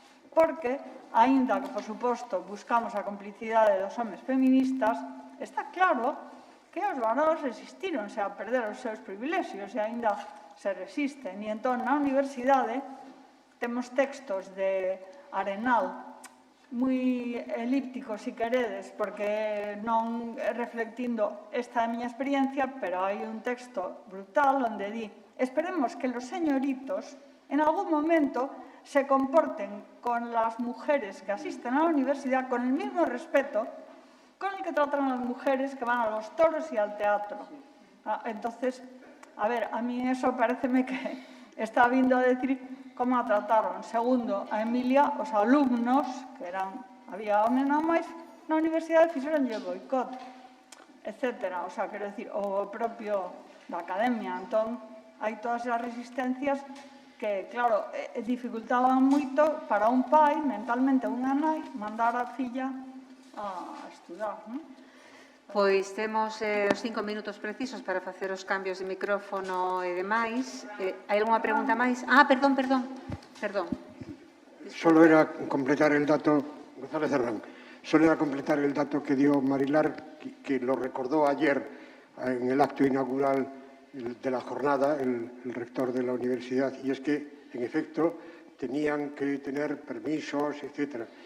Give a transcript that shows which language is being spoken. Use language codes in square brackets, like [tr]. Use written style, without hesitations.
[gl] porque, aínda que, por suposto, buscamos a complicidade dos homes feministas, está claro que os varóns resistironse a perder os seus privilexios e aínda se resisten. E entón, na universidade, temos textos de Arenal moi elípticos, se queredes, porque non reflectindo esta miña experiencia, pero hai un texto brutal onde di: [es] esperemos que los señoritos en algún momento se comporten con las mujeres que asisten a la universidad con el mismo respeto con el que tratan a las mujeres que van a los toros y al teatro. Entonces, a ver, a mí eso pareceme que está vindo a decir como a trataron. [gl] Segundo, a Emilia, os alumnos, que había homes non máis, na universidade fixeronlle boicot, etcétera. O sea, quero decir, o propio da academia. Entón, hai todas as resistencias que, claro, dificultaban moito para un pai, mentalmente unha nai, mandar a filla a estudar, non? Pois temos os 5 minutos precisos para facer os cambios de micrófono e demais. Hai algunha pregunta máis? Perdón. [es] Solo era completar el dato, González Herrán, solo era completar el dato que dio Marilar, que lo recordó ayer en el acto inaugural de la jornada, el rector de la universidad, y es que, en efecto, tenían que tener permisos, etcétera.